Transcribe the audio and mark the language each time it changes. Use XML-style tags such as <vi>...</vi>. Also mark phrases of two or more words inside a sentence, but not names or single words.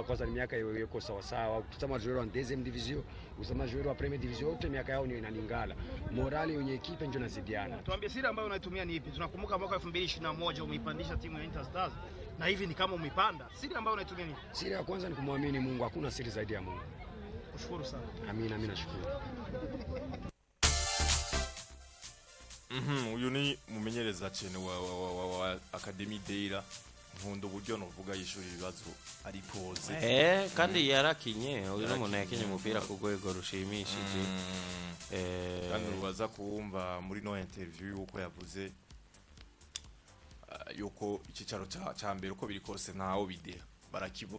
<sw>Kwanza ni miaka yao iko sawa sawa. Tusema joueur wa</sw> <fr>Deuxième Division,</fr> <sw>usema joueur wa</sw> <fr>Premier Division,</fr> <sw>yote miaka yao ni inalingana. Morale yenye equipe ndio nazidiana. Tuambie siri ambayo unaitumia ni ipi? Tunakumbuka mwaka 2021 umeipandisha timu ya Inter Stars na hivi ni kama umeipanda. Siri ambayo unaitumia ni? Siri ya kwanza ni kumwamini Mungu, hakuna siri zaidi ya Mungu. Kushukuru sana. Amina, nashukuru.</sw> <rn>Uyu ni mumenyereza cyane wa Academy Deira, nkundo buryo novuga yishuri ibibazo ari pose. Kandi yarakinye, uyu n'umuntu yakinye umupira ku rwego rushimishije. Kandi rubaza kuwumva muri no interview uko yavuze yuko ikicaro ca mbere uko biri kose ntaho bidera barakibona.</rn>